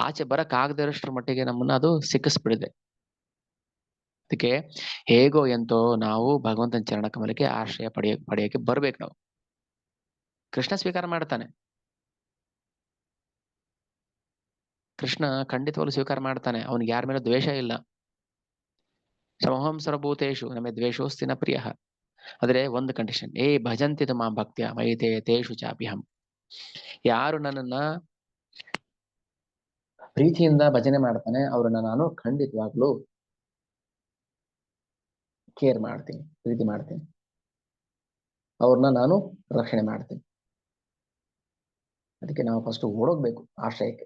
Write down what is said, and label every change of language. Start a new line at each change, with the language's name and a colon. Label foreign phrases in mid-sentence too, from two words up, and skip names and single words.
Kannada: ಆಚೆ ಬರಕ್ಕಾಗದೇ ಇರೋಷ್ಟ್ರ ಮಟ್ಟಿಗೆ ನಮ್ಮನ್ನ ಅದು ಸಿಕ್ಕಿಸ್ಬಿಡಿದೆ. ಅದಕ್ಕೆ ಹೇಗೋ ಎಂತೋ ನಾವು ಭಗವಂತನ ಚರಣ ಕಮಲಕ್ಕೆ ಆಶ್ರಯ ಪಡೆಯಕ್ಕೆ ಬರ್ಬೇಕು ನಾವು. ಕೃಷ್ಣ ಸ್ವೀಕಾರ ಮಾಡ್ತಾನೆ, ಕೃಷ್ಣ ಖಂಡಿತವಾಗ್ಲೂ ಸ್ವೀಕಾರ ಮಾಡ್ತಾನೆ. ಅವನಿಗೆ ಯಾರ ಮೇಲೆ ದ್ವೇಷ ಇಲ್ಲ.
Sanskrit: ಸಮಹಂ ಸರ್ವಭೂತೇಷು ನಮಗೆ ದ್ವೇಷೋಸ್ತಿನ ಪ್ರಿಯ.
Kannada: ಆದ್ರೆ ಒಂದು ಕಂಡೀಷನ್,
Sanskrit: ಭಜಂತಿ ಮಾ ಭಕ್ತ್ಯ ಮೈತೆ ತೇಷು ಚಾಪ್ಯಹಂ.
Kannada: ಯಾರು ನನ್ನನ್ನ ಪ್ರೀತಿಯಿಂದ ಭಜನೆ ಮಾಡ್ತಾನೆ ಅವ್ರನ್ನ ನಾನು ಖಂಡಿತವಾಗ್ಲೂ ಕೇರ್ ಮಾಡ್ತೀನಿ, ಪ್ರೀತಿ ಮಾಡ್ತೀನಿ, ಅವ್ರನ್ನ ನಾನು ರಕ್ಷಣೆ ಮಾಡ್ತೀನಿ. ಅದಕ್ಕೆ ನಾವು ಫಸ್ಟ್ ಓಡೋಗ್ಬೇಕು ಆಶ್ರಯಕ್ಕೆ.